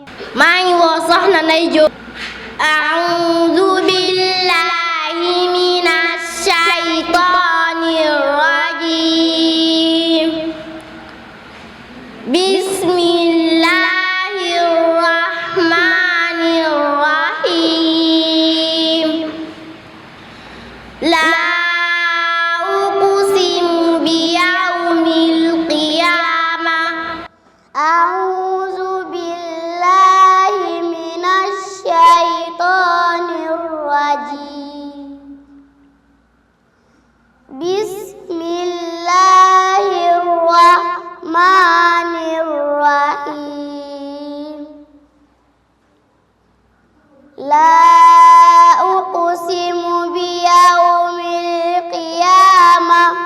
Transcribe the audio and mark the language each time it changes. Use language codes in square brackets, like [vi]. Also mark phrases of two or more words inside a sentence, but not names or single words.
[wo] maa ngi woo soxna [ar] Ndey Jóob أعوذ بالله من الشيطان الرجيم بسم الله الرحمن الرحيم لا أقسم بيوم القيامة أعوذ بالله من الشيطان الرجيم بسم الله الرحمن الرحيم لا أقسم بيوم القيامة